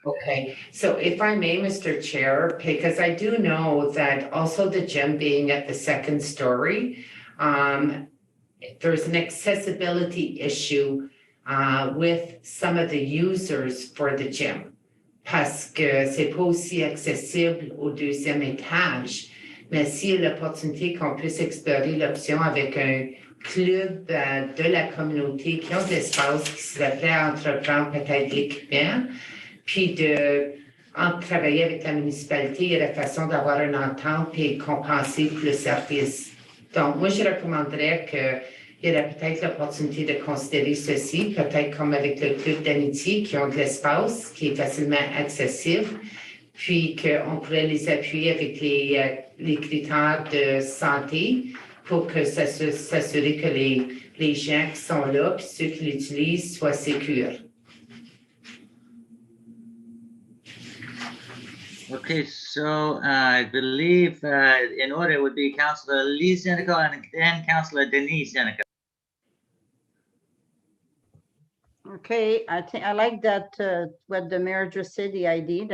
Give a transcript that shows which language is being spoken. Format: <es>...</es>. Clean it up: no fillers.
<en>Okay, so if I may, Mr. Chair, because I do know that also the gym being at the second story, there's an accessibility issue with some of the users for the gym.</en> <fr>Parce que c'est pas aussi accessible au deuxième étage. Mais s'il y a l'opportunité qu'on puisse explorer l'option avec un club de la communauté qui ont de l'espace, qui serait prêt à entreprendre peut-être l'équipement, puis travailler avec la municipalité et la façon d'avoir une entente et compenser pour le service. Donc, moi, je recommanderais qu'il y aurait peut-être l'opportunité de considérer ceci, peut-être comme avec le club d'amitié qui ont de l'espace, qui est facilement accessible, puis qu'on pourrait les appuyer avec les critères de santé pour que s'assurer que les gens qui sont là, puis ceux qui l'utilisent, soient sécures.</fr> <en>Okay, so I believe in order would be Councillor Lee Seneca and then Councillor Denise Seneca. Okay, I think I like that what the mayor just said, the idea.</en>